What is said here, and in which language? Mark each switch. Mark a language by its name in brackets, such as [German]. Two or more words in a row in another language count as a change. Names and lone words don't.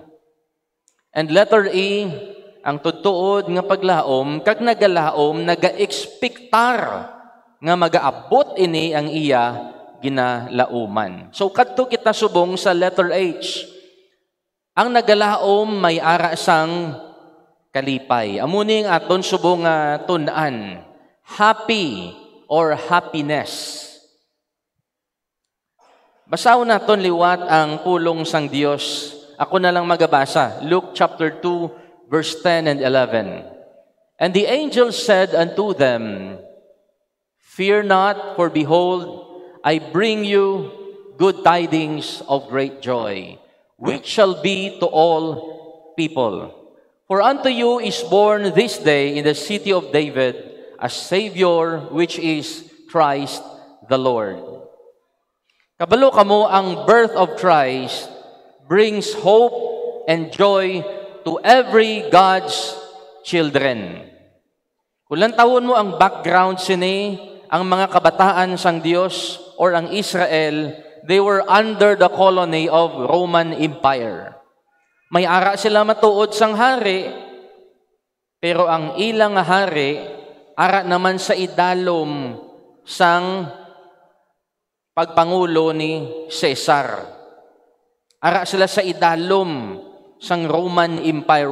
[English] And letter [Hiligaynon] E, ang tudtuod nga paglaom, kag nagalaom, naga-expectar nga magaabot ini ang iya ginalauman. So kadto kita subong sa letter H. Ang nagalaom may ara sang kalipay. Amuning aton subong nga tun-an. [English] Happy or happiness. [Hiligaynon] Basaw naton liwat ang pulong sang Dios. Ako na lang magabasa. [English] Luke chapter 2 verse 10 and 11. And the angel said unto them, Fear not, for behold, I bring you good tidings of great joy, which shall be to all people. For unto you is born this day in the city of David a Savior, which is Christ the Lord. [Hiligaynon] Kabalo kamo, ang [English] birth of Christ brings hope and joy to every God's children. [Hiligaynon] Kulang tawon mo ang background sini, ang mga kabataan sang Dios or ang Israel, [English] they were under the colony of Roman Empire. [Hiligaynon] May ara sila matuod sang hari, pero ang ilang hari, ara naman sa idalom sang pagpangulo ni Caesar. Ara sila sa idalom sang Roman Empire.